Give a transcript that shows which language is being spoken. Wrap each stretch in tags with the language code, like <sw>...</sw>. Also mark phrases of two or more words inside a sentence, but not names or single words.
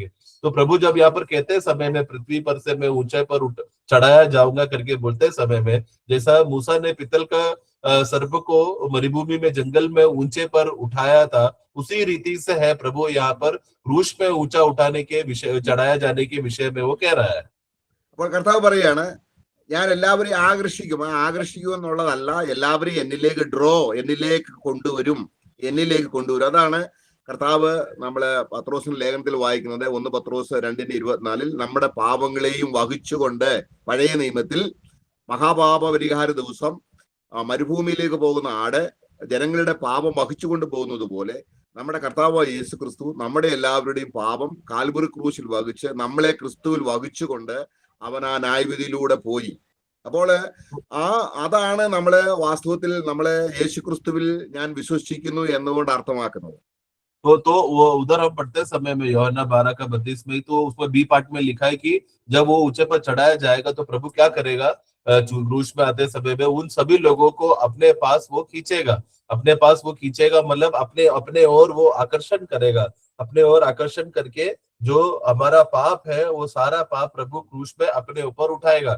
<hi>तो प्रभु जब यहाँ पर कहते समय में पृथ्वी पर से मैं ऊंचाई पर चढ़ाया जाऊंगा करके बोलते समय में, जैसा मूसा ने पितल का सर्प को मरुभूमि में जंगल में ऊंचे पर उठाया था, उसी रीति से है प्रभु यहाँ पर क्रूस में ऊंचा उठाने के विषय, चढ़ाया जाने के विषय में वो कह रहा है।</hi> <ml>അപ്പോൾ കർത്താവ് പറയാണ്, ഞാൻ എല്ലാവരെയും ആകർഷിക്കും എന്നുള്ളതല്ല, എല്ലാവരെയും എന്നിലേക്ക് കൊണ്ടുവരും. അതാണ് കർത്താവ് നമ്മള് പത്രോസിന്റെ ലേഖനത്തിൽ വായിക്കുന്നത്. 1 പത്രോസ് 2:24 നമ്മുടെ പാപങ്ങളെയും വഹിച്ചുകൊണ്ട്, പഴയ നിയമത്തിൽ മഹാപാപ പരിഹാര ദിവസം മരുഭൂമിയിലേക്ക് പോകുന്ന ആട് ജനങ്ങളുടെ പാപം വഹിച്ചുകൊണ്ട് പോകുന്നത് പോലെ നമ്മുടെ കർത്താവായ യേശു ക്രിസ്തു നമ്മുടെ എല്ലാവരുടെയും പാപം കാൽവരി ക്രൂശിൽ വഹിച്ച് നമ്മളെ ക്രിസ്തുവിൽ വഹിച്ചുകൊണ്ട് അവൻ ആ ന്യായവിധിയിലൂടെ പോയി. അപ്പോൾ അതാണ് നമ്മള് വാസ്തവത്തിൽ നമ്മള് യേശുക്രിസ്തുവിൽ ഞാൻ വിശ്വസിക്കുന്നു എന്നുകൊണ്ട് അർത്ഥമാക്കുന്നത്.</ml> <hi>तो वो उधर हम पढ़ते समय में यूहन्ना 12 का 32 में, तो उसमें</hi> <en>B part</en> <hi>में लिखा है कि जब वो ऊंचे पर चढ़ाया जाएगा तो प्रभु क्या करेगा, क्रूस में आते समय में उन सभी लोगों को अपने पास वो खींचेगा, अपने पास वो खींचेगा, मतलब अपने अपने ओर वो आकर्षण करेगा, अपने ओर आकर्षण करके जो हमारा पाप है वो सारा पाप प्रभु क्रूस में अपने ऊपर उठाएगा।</hi>